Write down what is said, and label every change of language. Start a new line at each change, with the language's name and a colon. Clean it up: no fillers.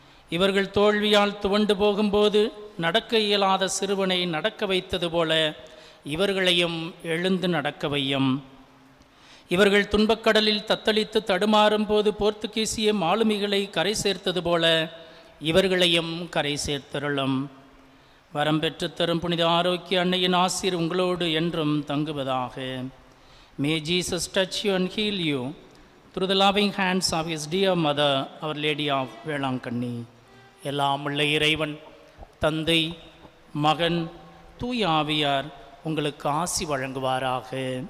Tamil: இவர்கள் தோல்வியால் துவண்டு போகும்போது நடக்க இயலாத சிறுவனை நடக்க வைத்தது போல இவர்களையும் எழுந்து நடக்க வையும். இவர்கள் துன்பக்கடலில் தத்தளித்து தடுமாறும் போது போர்த்துகீசிய மாலுமிகளை கரை சேர்த்தது போல இவர்களையும் கரை சேர்த்தருளும். வரம் பெற்று தரும் புனித ஆரோக்கிய அன்னையின் ஆசீர் உங்களோடு என்றும் தங்குவதாக.
English: May Jesus touch you and heal you through the loving hands of his dear mother, Our Lady of Velankanni.
Tamil: எல்லாம் உள்ள இறைவன் தந்தை, மகன், தூய ஆவியார் உங்களுக்கு ஆசி வழங்குவாராக.